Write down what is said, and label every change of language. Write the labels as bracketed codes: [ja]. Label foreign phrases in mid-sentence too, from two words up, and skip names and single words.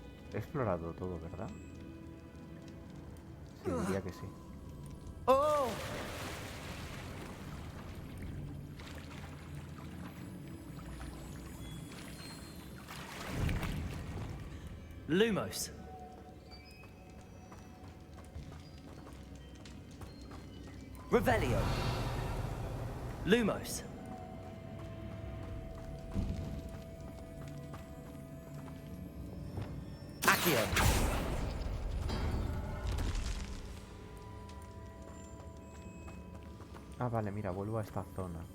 [es] He explorado todo, ¿verdad? Sí, diría que sí. Oh! Lumos. Revelio. Lumos. Accio. Ah, vale, mira, vuelvo a esta zona.